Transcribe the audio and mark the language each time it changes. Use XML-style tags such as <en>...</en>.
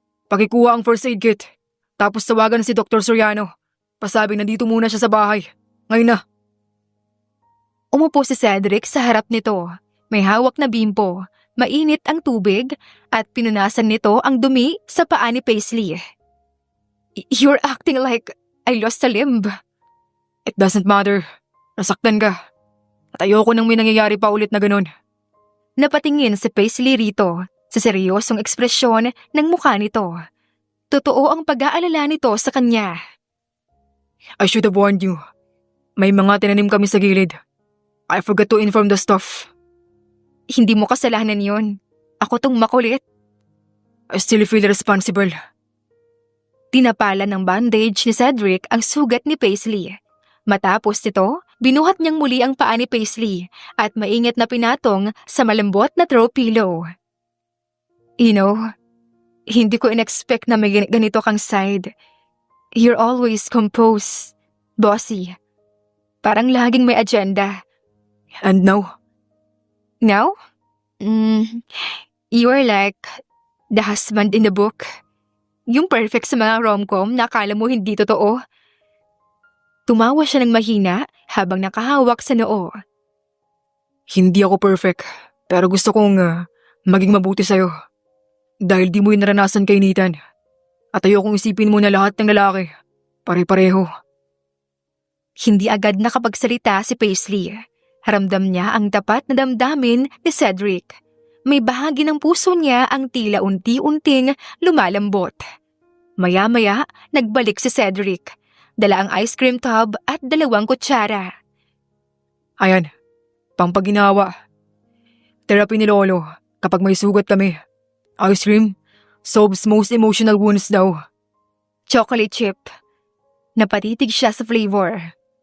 <tl>Pakikuha ang first aid kit. Tapos tawagan si Dr. Soriano. Pasabing nandito muna siya sa bahay. Ngayon na. Umupo si Cedric sa harap nito. May hawak na bimpo, mainit ang tubig, at pinunasan nito ang dumi sa paa ni Paisley.</tl> <en>You're acting like I lost a limb. It doesn't matter.</en> <tl>Nasaktan ka. At ayoko nang may nangyayari pa ulit na ganun. Napatingin si Paisley rito sa seryosong ekspresyon ng mukha nito. Totoo ang pag-aalala nito sa kanya.</tl> <en>I should have warned you.</en> <tl>May mga tinanim kami sa gilid.</tl> <en>I forgot to inform the staff.</en> <tl>Hindi mo kasalanan yon. Ako tong makulit.</tl> <en>I still feel responsible.</en> <tl>Tinapalan ng bandage ni Cedric ang sugat ni Paisley. Matapos nito, binuhat niyang muli ang paa ni Paisley at maingat na pinatong sa malambot na throw pillow.</tl> <en>You know,</en> <tl>hindi ko in-expect na may ganito kang side.</tl> <en>You're always composed, bossy.</en> <tl>Parang laging may agenda.</tl> <en>And now? Now? You're like the husband in the book.</en> <tl>Yung perfect sa mga rom-com na akala mo hindi totoo. Tumawa siya ng mahina habang nakahawak sa noo. Hindi ako perfect, pero gusto kong maging mabuti sa'yo. Dahil di mo yung naranasan kay Nathan. At ayokong isipin mo na lahat ng lalaki. Pare-pareho. Hindi agad nakapagsalita si Paisley. Haramdam niya ang tapat na damdamin ni Cedric. May bahagi ng puso niya ang tila unti-unting lumalambot. Maya-maya, nagbalik si Cedric. Dala ang ice cream tub at 2 kutsara. Ayan, pampaginawa. Therapy ni Lolo kapag may sugat kami.</tl> <en>Ice cream solves most emotional wounds daw. Chocolate chip.</en> <tl>Napatitig siya sa flavor.</tl>